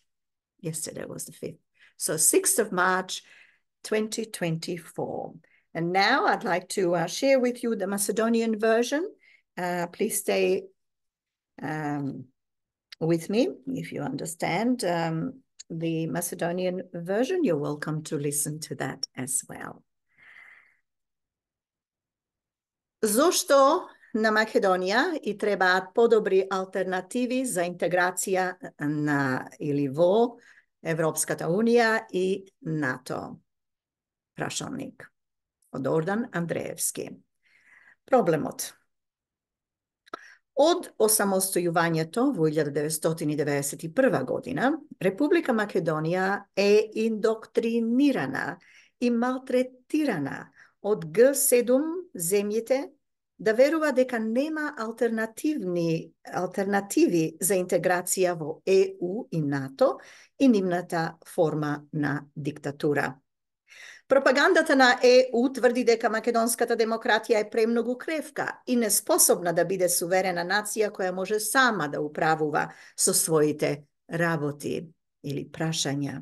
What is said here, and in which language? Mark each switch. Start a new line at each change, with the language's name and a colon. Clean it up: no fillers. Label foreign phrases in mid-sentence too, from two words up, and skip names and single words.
English: Yesterday was the 5th. So 6th of March, 2024. And now I'd like to share with you the Macedonian version. Please stay with me if you understand the Macedonian version. You're welcome to listen to that as well.
Macedonian: Зашто на Македонија и треба подобри алтернативи за интеграција на или во Европската унија и НАТО? Прашалник од Ордан Андреевски. Проблемот. Од осамостојувања то в 1991 година Република Македонија је индоктринирана и малтретирана од G7 земјите да верува дека нема алтернативи за интеграција во EU и НАТО и нивната форма на диктатура. Пропагандата на ЕУ тврди дека македонската демократија е премногу кревка и неспособна да биде суверена нација која може сама да управува со своите работи или прашања.